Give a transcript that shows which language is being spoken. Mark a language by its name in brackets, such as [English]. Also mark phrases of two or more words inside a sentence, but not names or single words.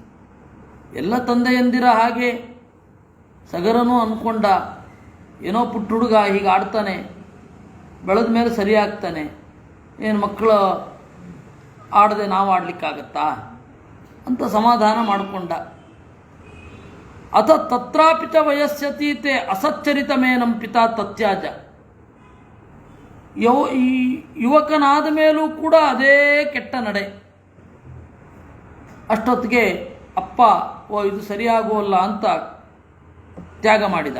[Kannada] ಎಲ್ಲ ತಂದೆಯಂದಿರ ಹಾಗೆ ಸಗರನು ಅಂದ್ಕೊಂಡ, ಏನೋ ಪುಟ್ಟ ಹುಡುಗ ಹೀಗೆ ಆಡ್ತಾನೆ, ಬೆಳೆದ ಮೇಲೆ ಸರಿಯಾಗ್ತಾನೆ, ಏನು ಮಕ್ಕಳು ಆಡದೆ ನಾವು ಆಡಲಿಕ್ಕಾಗತ್ತಾ ಅಂತ ಸಮಾಧಾನ ಮಾಡಿಕೊಂಡ. [Sanskrit] ಅಥ ತತ್ರಾಪಿ ಚ ವಯಸ್ಸತೀತೆ ಅಸಚ್ಚರಿತಮೇನಂ ಪಿತಾ ತತ್ಯಾಜ. [Kannada] ಈ ಯುವಕನಾದ ಮೇಲೂ ಕೂಡ ಅದೇ ಕೆಟ್ಟ ನಡೆ. ಅಷ್ಟೊತ್ತಿಗೆ ಅಪ್ಪ ಇದು ಸರಿಯಾಗೋಲ್ಲ ಅಂತ ತ್ಯಾಗ ಮಾಡಿದ.